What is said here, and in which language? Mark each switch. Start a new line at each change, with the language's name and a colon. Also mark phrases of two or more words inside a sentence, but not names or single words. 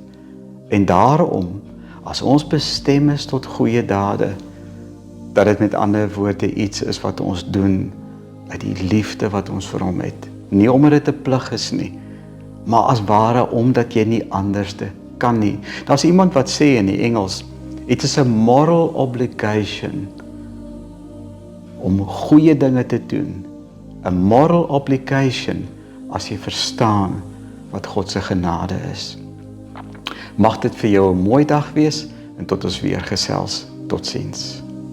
Afrikaans: En daarom, as ons bestem is tot goeie dade, dat dit met ander woorde iets is wat ons doen uit die liefde wat ons vir hom het. Nie omdat dit 'n plig is nie, maar as ware omdat jy nie anderste kan nie. Daar's iemand wat sê in die Engels,
English: it is a moral obligation
Afrikaans: om goeie dinge te doen.
English: A moral obligation
Afrikaans: as jy verstaan wat God se genade is. Mag dit vir jou 'n mooi dag wees en tot ons weer gesels. Totsiens.